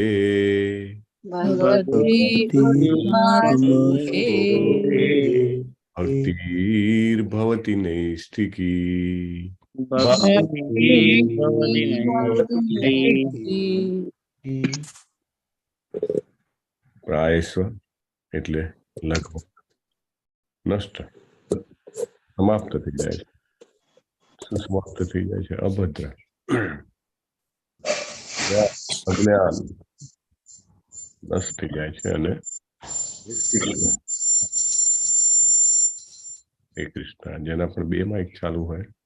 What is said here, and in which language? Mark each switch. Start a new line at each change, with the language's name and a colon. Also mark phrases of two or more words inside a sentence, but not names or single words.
Sanskrit: भगवती उत्तमश्लोके भक्तिर्भवति नैष्ठिकी भक्ति भवति नैष्ठिकी
Gujarati: प्रायस्व એટલે લગભગ નષ્ટ સમાપ્ત થઈ જાય છે સુસમાપ્ત થઈ જાય છે અભદ્ર અજ્ઞાન નષ્ટ થઈ જાય છે અને હે કૃષ્ણ જેના પર બે માઇક ચાલુ હોય